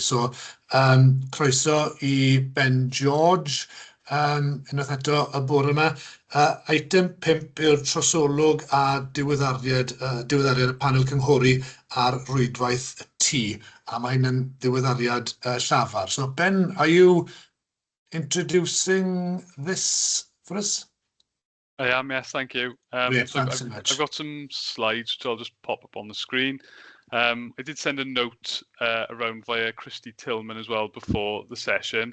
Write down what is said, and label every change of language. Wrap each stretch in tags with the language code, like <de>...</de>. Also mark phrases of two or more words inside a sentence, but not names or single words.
<cy>So, croeso i Ben George. Unwaith eto y bore yma. Item 5 yw'r trosolwg a diweddariad y panel cynghori ar rwydwaith T, a mae hyn yn diweddariad llafar.</cy> <en>So Ben, are you introducing this for us? I am, yes, thank you. Great, So thanks so much. I've got some slides which I'll just pop up on the screen. I did send a note around via Christy Tillman as well before the session.</en>